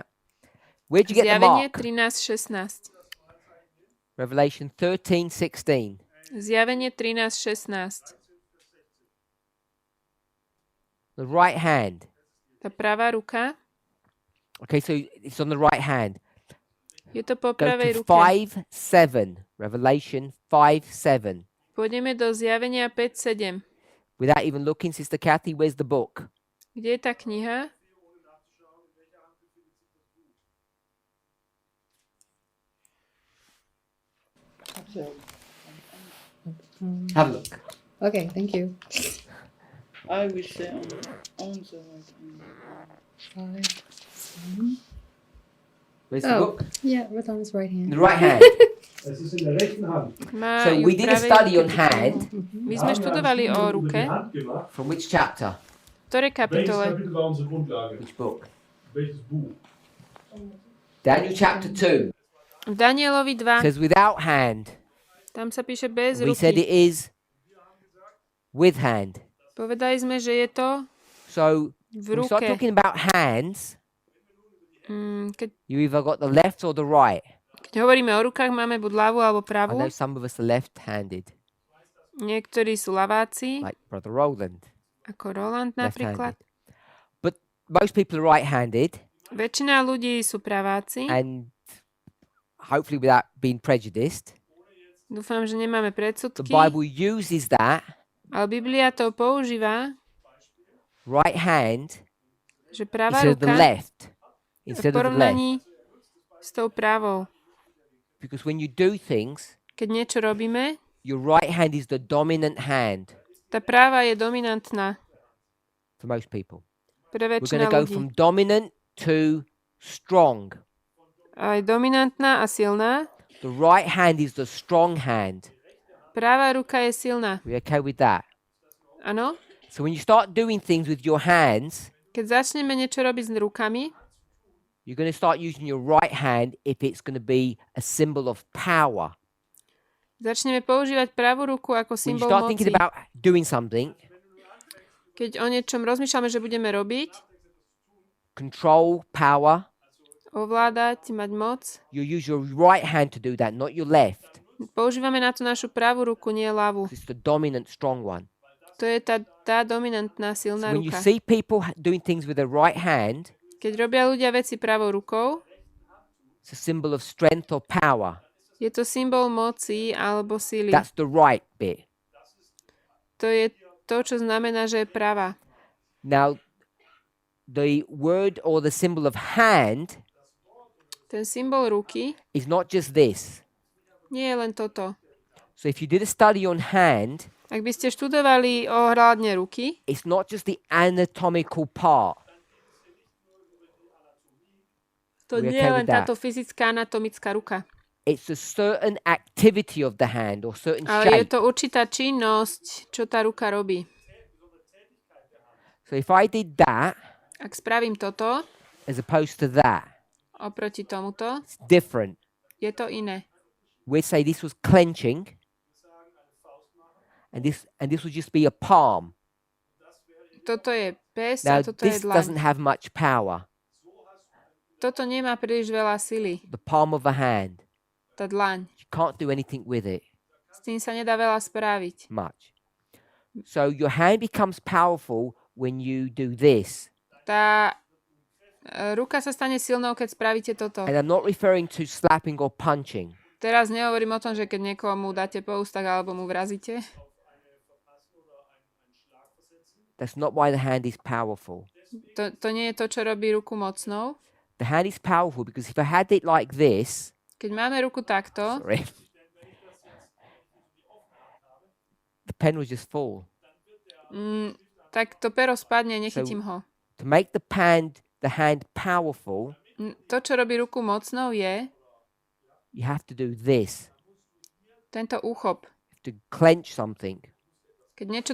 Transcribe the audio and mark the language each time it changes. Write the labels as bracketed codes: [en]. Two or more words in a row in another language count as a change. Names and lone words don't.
[en] Where'd you get the [sk] Zjavenie [en] mark? 13.16. Revelation 13:16. [sk] Zjavenie 13.16. [en] The right hand. [sk] Tá pravá ruka, [en] Okay, so it's on the right hand. [sk] je to po [en] Go [sk] pravej [en] to [sk] ruke. [en] 5:7. Revelation 5:7. [sk] Pôjdeme do Zjavenia 5.7. [en] Without even looking, Sister Kathy, where's the book? [sk] Kde je tá kniha? [en] Have a look. Okay, thank you. I will say on the right hand. 5, 7. Where's the Oh, book? yeah, right on his right In hand. the right hand. [de] Es ist in der rechten Hand. [sk] Má [en] So [sk] ju [en] we [sk] v [en] did a [sk] pravej [en] study [sk] ruke. [en] on hand. [sk] My sme študovali o ruke. [en] From which chapter? [sk] V ktorej [de] Welches [sk] kapitole? [de] Kapitel war unsere Grundlage? [en] Which book? [de] Welches Buch? [en] Daniel chapter 2 [sk] V Danielovi 2. [en] says without hand. [sk] Tam sa píše bez [en] We said [sk] ruky. [en] it is with hand. [sk] Povedali sme, že je to [en] So [sk] v [en] when we start [sk] ruke. [en] talking about hands, [sk] Keď, [en] you either got the left or the right. [sk] keď hovoríme o rukách, máme buď ľavú alebo [en] I [sk] pravú. [en] know some of us are left-handed, [sk] Niektorí sú ľaváci, [en] like Brother Roland, [sk] ako Roland napríklad. [en] left-handed. But most people are right-handed, [sk] Väčšina ľudí sú praváci. [en] and hopefully without being prejudiced, [sk] Dúfam, že nemáme [en] the [sk] predsudky. [en] Bible uses that [sk] Ale Biblia to používa, [en] right hand [sk] že pravá [en] instead of the [sk] ruka [en] left. [sk] v [en] Instead of the left. [sk] porovnaní s tou pravou. [en] Because when you do things, [sk] Keď niečo robíme, [en] your right hand is the dominant hand [sk] tá práva je dominantná [en] for most people. [sk] pre [en] We're going [sk] väčšina [en] to go [sk] ľudí. [en] from dominant to strong. [sk] Aj dominantná a silná. [en] The right hand is the strong hand. [sk] Práva ruka je silná. [en] We okay with that? [sk] Áno? [en] So when you start doing things with your hands, [sk] Keď začneme niečo robiť s rukami, [en] you're going to start using your right hand if it's going to be a symbol of power. [sk] začneme používať pravú ruku ako [en] When you [sk] symbol [en] start [sk] moci. [en] thinking about doing something, [sk] Keď o niečom rozmýšľame, že budeme robiť, [en] control, power, [sk] ovládať, mať moc, [en] you use your right hand to do that, not your left. [sk] používame na to našu pravú ruku, nie ľavú. [en] It's the dominant, strong one. [sk] To je tá dominantná, silná [en] So when you [sk] ruka. [en] see people doing things with their right hand, [sk] Keď robia ľudia veci pravou rukou, [en] it's a symbol of strength or power. [sk] je to symbol moci alebo síly. [en] That's the right bit. [sk] To je to, čo znamená, že je pravá. [en] Now, the word or the symbol of hand [sk] Ten symbol ruky [en] is not just this. [sk] nie je len toto. [en] So if you did a study on hand, [sk] Ak by ste študovali ohľadne ruky, [en] it's not just the anatomical part. [sk] to [en] We're [sk] nie [en] okay [sk] je len [en] with that. [sk] táto fyzická anatomická ruka. [en] It's a certain activity of the hand or certain [sk] Ale je [en] shape. [sk] to určitá činnosť, čo tá ruka robí. [en] So if I did that [sk] Ak spravím toto [en] as opposed to that, [sk] oproti tomuto, [en] it's different. [sk] je to iné. [en] We'd say this was clenching, and this would just be a palm. [sk] Toto je pes [en] Now [sk] a toto je [en] this [sk] dlaň. [en] doesn't have much power. [sk] Toto nemá príliš veľa sily, [en] The palm of a hand. [sk] tá dlaň. [en] You can't do anything with it [sk] S tým sa nedá veľa spraviť. [en] much. So your hand becomes powerful when you do this. [sk] Tá ruka sa stane silnou, keď spravíte toto. [en] And I'm not referring to slapping or punching. [sk] Teraz nehovorím o tom, že keď niekomu dáte po ústach alebo mu vrazíte. [en] That's not why the hand is powerful. [sk] To nie je to, čo robí ruku mocnou. [en] The hand is powerful because if I had it like this, [sk] Keď máme ruku takto, [en] sorry, the pen would just fall. [sk] tak to pero spadne, nechytím ho. [en] To make the hand powerful, [sk] To, čo robí ruku mocnou, je [en] you have to do this. [sk] tento úchop. [en] To clench something. [sk] Keď niečo